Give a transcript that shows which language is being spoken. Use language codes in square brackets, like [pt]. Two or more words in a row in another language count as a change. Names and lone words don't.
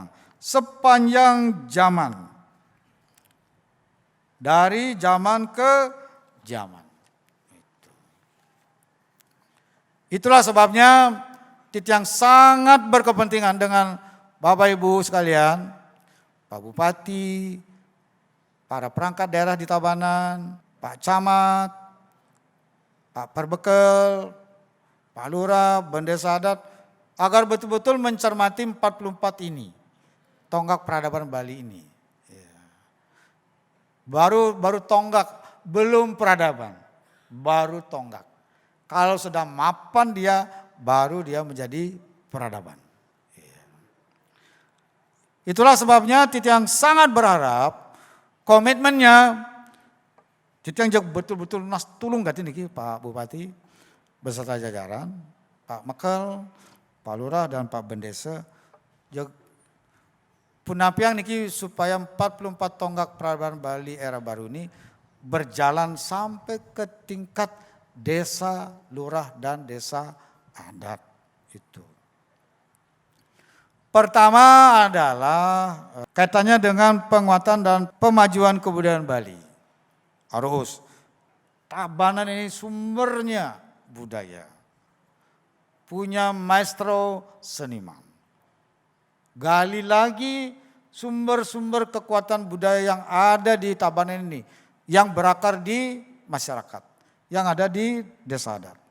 [id] Sepanjang zaman, dari zaman ke zaman. Itulah sebabnya Titiang sangat berkepentingan dengan Bapak Ibu sekalian, Pak Bupati, para perangkat daerah di Tabanan, Pak Camat, Pak Perbekel, Pak Lurah, Bendesa Adat, agar betul-betul mencermati 44 ini, tonggak peradaban Bali ini. Baru tonggak, belum peradaban, baru tonggak. Kalau sudah mapan dia, baru dia menjadi peradaban. Itulah sebabnya Titiang sangat berharap komitmennya, Titiang betul-betul [ban] nas tulung gati niki [id] Pak Bupati beserta jajaran, Pak Mekel, Pak Lurah dan Pak Bendesa, [ban] punapiang niki [id] supaya 44 tonggak peradaban Bali era baru ini berjalan sampai ke tingkat desa, lurah dan desa adat itu. Pertama adalah kaitannya dengan penguatan dan pemajuan kebudayaan Bali. Aruhus, Tabanan ini sumbernya budaya. Punya maestro seniman. Gali lagi sumber-sumber kekuatan budaya yang ada di Tabanan ini, yang berakar di masyarakat, yang ada di desa adat.